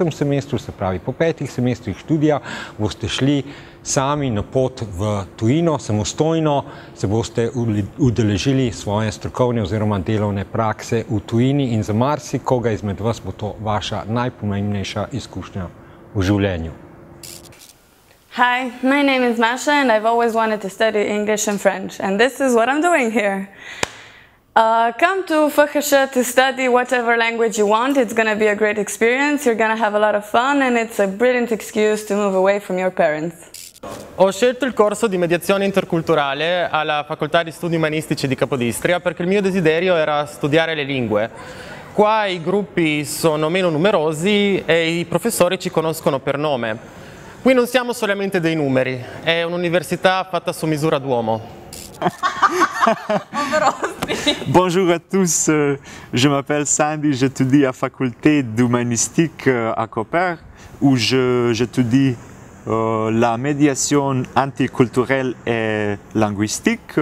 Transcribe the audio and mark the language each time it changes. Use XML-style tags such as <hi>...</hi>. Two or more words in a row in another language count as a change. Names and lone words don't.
<sl>semestru, se pravi po 5 semestrih študija, boste šli sami na pot v tujino, samostojno se boste udeležili svoje strokovne oziroma delovne prakse v tujini in za marsikoga izmed vas bo to vaša najpomembnejša izkušnja v življenju.</sl> <en>Hi, my name is Masha and I've always wanted to study English and French, and this is what I'm doing here. Come to FHŠ to study whatever language you want. It's going to be a great experience, you're going to have a lot of fun, and it's a brilliant excuse to move away from your parents.</en> <it>Ho scelto il corso di mediazione interculturale alla Facoltà di Studi Umanistici di Capodistria perché il mio desiderio era studiare le lingue. Qua i gruppi sono meno numerosi e i professori ci conoscono per nome. Qui non siamo solamente dei numeri, è un'università fatta su misura d'uomo.</it> <fr>Bonjour à tous, je m'appelle Sandy, j'étudie à la faculté d'humanistique à Koper où j'étudie la médiation interculturelle et linguistique.</fr>